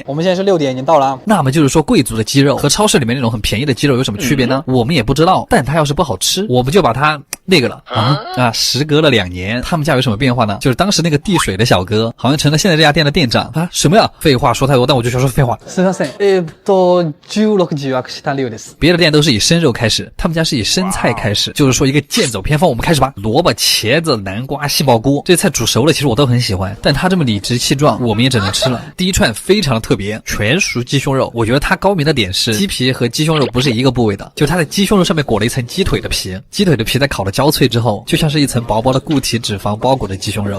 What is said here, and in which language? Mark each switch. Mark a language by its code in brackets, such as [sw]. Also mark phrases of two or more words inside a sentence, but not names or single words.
[zh] 我们现在是6点已经到了啊。那么就是说，贵族的鸡肉和超市里面那种很便宜的鸡肉有什么区别呢？我们也不知道，但它要是不好吃，我们就把它那个了时隔了2年，他们家有什么变化呢？就是当时那个递水的小哥好像成了现在这家店的店长啊！什么呀？废话说太多，但我就想说废话。 [ja] すみません。16時予約した量です。 [zh] 别的店都是以生肉开始，他们家是以生菜开始，就是说一个剑走偏锋，我们开始吧。萝卜、茄子、南瓜、杏鲍菇，这菜煮熟了，其实我都很喜欢，但它这么理直气壮，我们也只能吃了。第一串非常的特别，全熟鸡胸肉，我觉得它高明的点是鸡皮和鸡胸肉不是一个部位的，就是它的鸡胸肉上面裹了一层鸡腿的皮，鸡腿的皮在烤的焦脆之后，就像是一层薄薄的固体脂肪包裹的鸡胸肉。